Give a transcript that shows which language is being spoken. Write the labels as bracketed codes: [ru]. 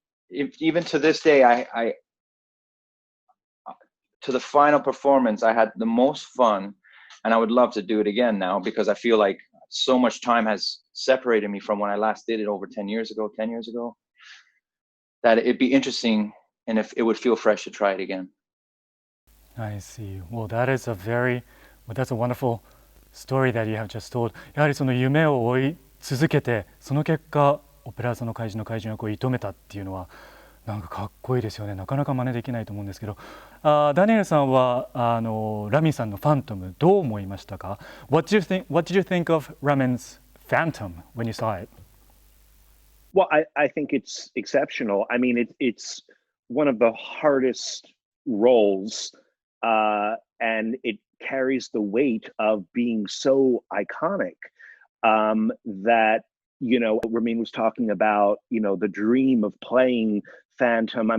[en] Even to this day, I to the final performance, I had the most fun, and I would love to do it again now because I feel like so much time has separated me from when I last did it over 10 years ago, that it'd be interesting, and if it would feel fresh to try it again. I see. Well, that's a wonderful story that you have just told. [ja] やはりその夢を追い続けて、その結果オペラ座の怪人の怪人を射止めたっていうのはなんかかっこいいですよね。なかなか真似できないと思うんですけど、ダニエルさんはラミさんのファントムどう思いましたか？ [en] What did you think of Ramin's Phantom when you saw it? Well, I think it's exceptional. I mean, it's one of the hardest roles, and it carries the weight of being so iconic, that, you know, Ramin was talking about, you know, the dream of playing Phantom.